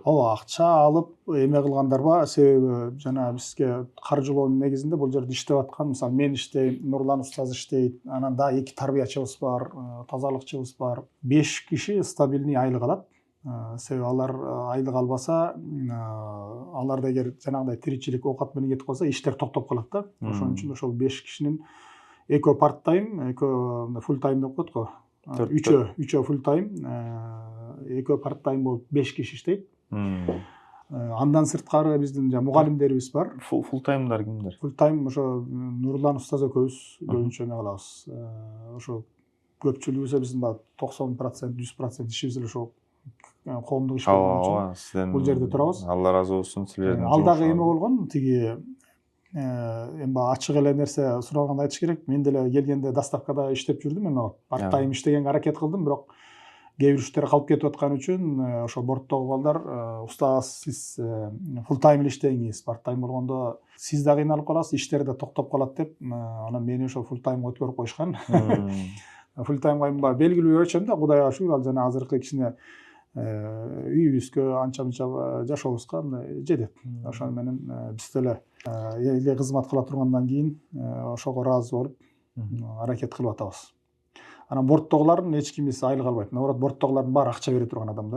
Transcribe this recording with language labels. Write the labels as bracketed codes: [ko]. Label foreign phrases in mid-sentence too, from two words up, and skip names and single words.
[ky] Ооба, акча алып эме кылгандар бар. Себеби жана бизге каржылоонун негизинде бул жерде иштеп аткан, мисалы, мен иштейм, Нурлан устаз иштейт, анан да 2 тарбиячыбыз бар, тазалыкчыбыз бар. 5 киши стабильный айлык алат. Себеби алар айлык албаса, аларда эгер жанагындай тиричилик оокат менен кетип калса, иштер токтоп калат да. Ошон үчүн ошол 5 кишинин экөө [en] part time, [ky] экөө [en] full time [ky] деп коет го. Үчөө [en] full time, [ky] экөө [en] part time [ky] болуп 5 киши иштейт. Андан сырткары биздин мугалимдерибиз бар. [en] Full time'дар [ky] кимдер? [en] Full time [ky] ошо Нурлан устаз экөөбүз көбүнчө эме кылабыз. Ошо көпчүлүгүбүз биздин 90%, 100% ишибиз эле ошо коомдук иш болгон үчүн бул жерде турабыз. Алла разы болсун силердин. Ал дагы эме болгон, тиги эми ачык эле нерсе суралганда айтыш керек. Мен деле келгенде доставкада иштеп жүрдүм, эме [en] part time [ky] иштегенге аракет кылдым, бирок кээ бир иштер калып кетип аткан үчүн ошо борттогу балдар, устаз, сиз [en] full time [ky] иштеңиз, [en] part time [ky] болгондо сиз да кыйналып каласыз, иштер да токтоп калат деп, анан мени ошо [en] full time [ky] өткөрүп койушкан. [en] Full time [ky] белгилүү өлчөм да, Кудайга шүгүр, ал жана азыркы кичине үйүбүзгө, анча-мынча жашообузга жетет. Ошону менен биз деле элге кызмат кыла тургандан кийин ошого ыраазы болуп аракет кылып атабыз. Анан борттогулардын эч кимиси айлык албайт. Наоборот, борттогулардын баары акча бере турган адамдар.